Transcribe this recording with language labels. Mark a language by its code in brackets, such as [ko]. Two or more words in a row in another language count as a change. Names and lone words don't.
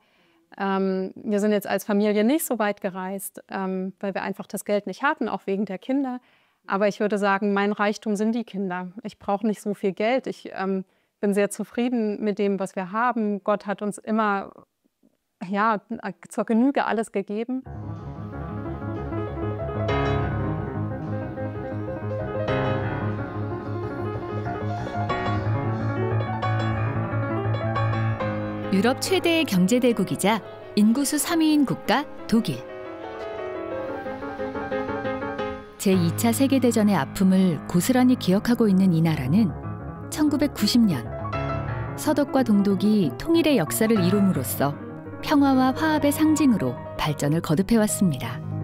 [de] Wir sind jetzt als Familie nicht so weit gereist, weil wir einfach das Geld nicht hatten, auch wegen der Kinder. Aber ich würde sagen, mein Reichtum sind die Kinder. Ich brauche nicht so viel Geld. Ich bin sehr zufrieden mit dem, was wir haben. Gott hat uns immer ja, zur Genüge alles gegeben. [ko] 유럽 최대의 경제대국이자 인구수 3위인 국가 독일. 제2차 세계대전의 아픔을 고스란히 기억하고 있는 이 나라는 1990년 서독과 동독이 통일의 역사를 이룸으로써 평화와 화합의 상징으로 발전을 거듭해왔습니다.